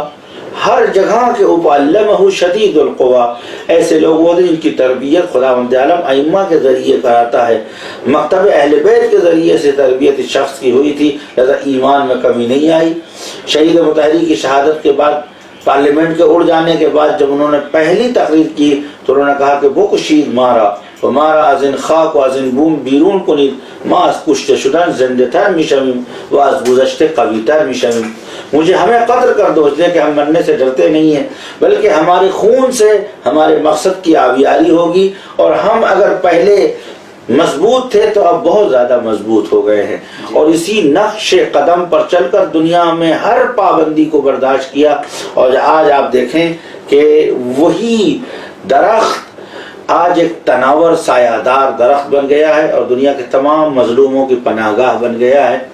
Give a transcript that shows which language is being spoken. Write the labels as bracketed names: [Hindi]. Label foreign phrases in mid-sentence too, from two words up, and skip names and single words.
[Urdu] ہر جگہ کے اوپر [Arabic] علمہ شدید القوا، [Urdu] ایسے لوگ ہوتے ہیں جن کی تربیت خداوند عالم ائمہ کے ذریعے کراتا ہے. مکتب اہل بیت کے ذریعے سے تربیت اس شخص کی ہوئی تھی، لہذا ایمان میں کمی نہیں آئی. شہید مطہری کی شہادت کے بعد، پارلیمنٹ کے اڑ جانے کے بعد، جب انہوں نے پہلی تقریر کی تو انہوں نے کہا کہ وہ [Persian] کشید مارا و مارا ازن خاک و ازن بوم بیرون کنید ما از کشته شدن زنده تر میشویم و از گذشته قوی تر میشویم. [Urdu] مجھے ہمیں قدر کر دو، اس لیے کہ ہم مرنے سے ڈرتے نہیں ہیں، بلکہ ہمارے خون سے ہمارے مقصد کی آبیاری ہوگی، اور ہم اگر پہلے مضبوط تھے تو اب بہت زیادہ مضبوط ہو گئے ہیں. اور اسی نقش قدم پر چل کر دنیا میں ہر پابندی کو برداشت کیا، اور آج آپ دیکھیں کہ وہی درخت آج ایک تناور سایہ دار درخت بن گیا ہے اور دنیا کے تمام مظلوموں کی پناہ گاہ بن گیا ہے.